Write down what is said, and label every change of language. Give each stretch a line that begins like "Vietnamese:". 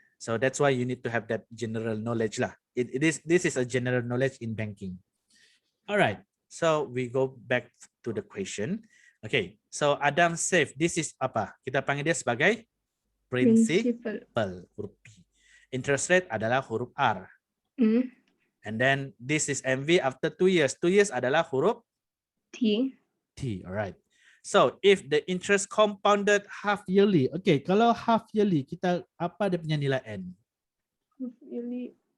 English: So that's why you need to have that general knowledge lah. This is a general knowledge in banking. Alright, so we go back to the question. Okay, so Adam save. This is
Malay: apa? Kita panggil dia sebagai principal, huruf P. Interest rate adalah huruf R.
English: And then this is MV after 2 years.
Malay: 2 years adalah huruf T.
English: Alright. So if the interest compounded half yearly.
Malay: Okay, kalau half yearly, kita apa dia punya nilai N?
English: Half yearly.